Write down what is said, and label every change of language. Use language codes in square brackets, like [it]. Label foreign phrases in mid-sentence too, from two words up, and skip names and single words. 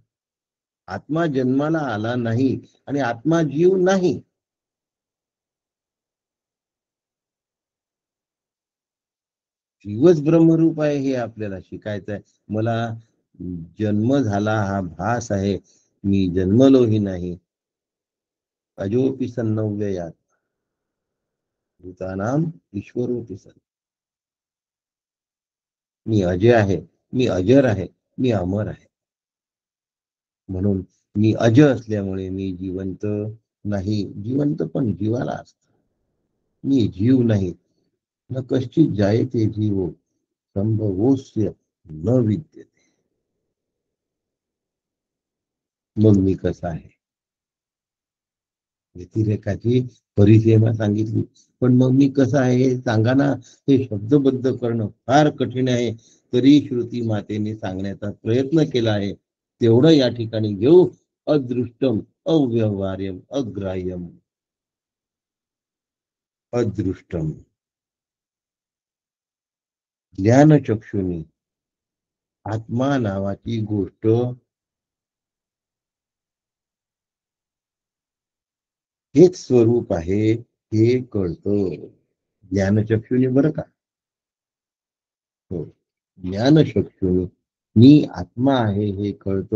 [mr] आत्मा जन्माला आला नाही आणि आत्मा जीव नाही. जीवच ब्रह्मरूप आहे हे आपल्याला शिकायचं आहे. मला जन्म झाला हा भास आहे, मी जन्मलोही नाही. [sa] अजोपि सन्नव्ययात भूतानाम ईश्वरोपि सन्. [mr] मी अजय आहे, मी अजर आहे, मी अमर आहे. म्हणून मी अज असल्यामुळे मी जिवंत नाही. जिवंत पण जीवाला असत. मी जीव नाही. [sa] न कश्चित जायते जीवो संभवोस्य न विद्यते. [mr] मग मी कसा आहे? व्यतिरेकाची परिसीमा सांगितली, पण मग मी कसं आहे हे सांगा ना. हे शब्दबद्ध करणं फार कठीण आहे. तरी श्रुती मातेने सांगण्याचा प्रयत्न केला आहे. तेवढं या ठिकाणी घेऊ. [sa] अदृष्टम अव्यवहार्यम अग्राह्यम. [mr] अदृष्टम ज्ञानचक्षुनी आत्मा नावाची गोष्ट हेच स्वरूप आहे हे कळतं. ज्ञानचक्षुनी बरं का. हो, ज्ञानचक्षुनी मी आत्मा आहे हे कळतं.